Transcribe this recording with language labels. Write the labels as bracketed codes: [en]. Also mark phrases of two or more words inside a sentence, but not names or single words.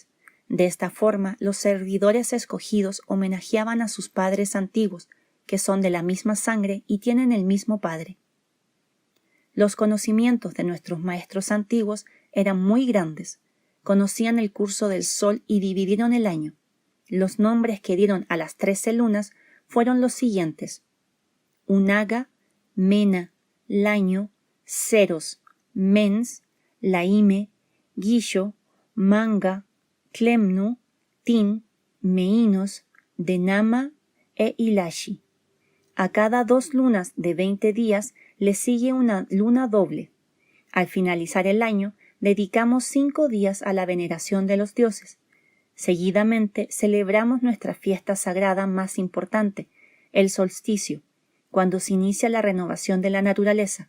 [es] De esta forma, los servidores escogidos homenajeaban a sus padres antiguos, que son de la misma sangre y tienen el mismo padre. Los conocimientos de nuestros maestros antiguos eran muy grandes. Conocían el curso del sol y dividieron el año. Los nombres que dieron a las 13 lunas fueron los siguientes: Unaga, Mena, Laño, Ceros, Mens, Laime, Guillo, Manga, Clemnu, Tin, Meinos, Denama e Ilashi. A cada 2 lunas de 20 días le sigue una luna doble. Al finalizar el año, dedicamos 5 días a la veneración de los dioses. Seguidamente celebramos nuestra fiesta sagrada más importante, el solsticio, cuando se inicia la renovación de la naturaleza.